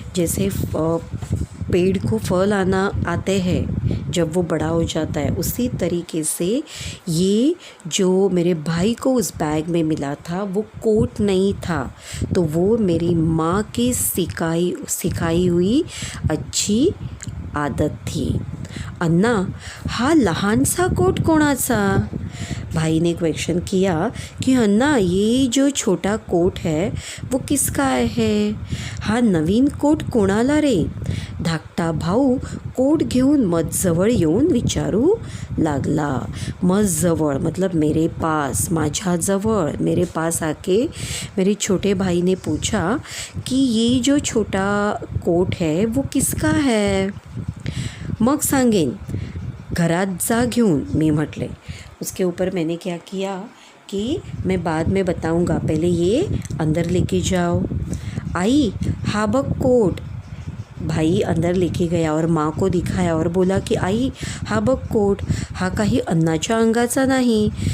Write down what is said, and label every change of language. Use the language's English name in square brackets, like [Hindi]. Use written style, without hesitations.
[Hindi] जैसे पेड़ को फल आते हैं जब वो बड़ा हो जाता है, उसी तरीके से ये जो मेरे भाई को उस बैग में मिला था वो कोट नहीं था, तो वो मेरी माँ की सिखाई हुई अच्छी आदत थी। [Marathi] अन्ना, हा लहानसा कोट कोणाचा? [Hindi] भाई ने क्वेश्चन किया कि अन्ना, ये जो छोटा कोट है वो किसका है? [Marathi] हा नवीन कोट कोणाला रे? धाकटा भाऊ कोट घेऊन मजजवळ येऊन विचारू लागला। [Hindi] मजजवळ मतलब मेरे पास, माझ्याजवळ, मेरे पास आके मेरे छोटे भाई ने पूछा कि ये जो छोटा कोट है वो किसका है? [Marathi] मग सांगेन, घरात जा घेऊन, मी म्हटले। [Hindi] उसके ऊपर मैंने क्या किया कि मैं बाद में बताऊंगा, पहले ये अंदर लेके जाओ। [Marathi] आई, हा बघ कोट। [Hindi] भाई अंदर लेके गया और माँ को दिखाया और बोला कि [Marathi] आई, हा बघ कोट, हा काही अन्नाच्या अंगाचा नाही।